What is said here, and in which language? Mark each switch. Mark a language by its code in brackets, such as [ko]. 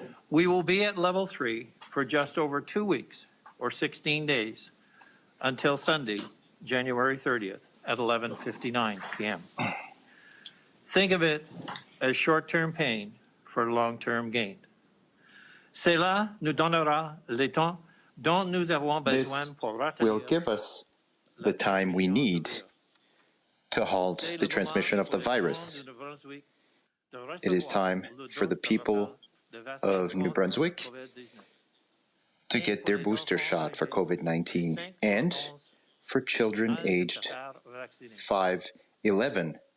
[en] We will be at level 3 for just over 2 weeks, or 16 days, until Sunday, January 30th at 11:59 p.m. Think of it as short-term pain for long-term gain. [fr] Cela nous donnera le temps dont nous avons besoin [en] This [fr] pour [en] will give us the time we need to halt the transmission of the virus. It is time for the people of New Brunswick to get their booster shot for COVID-19 and for children aged 5-11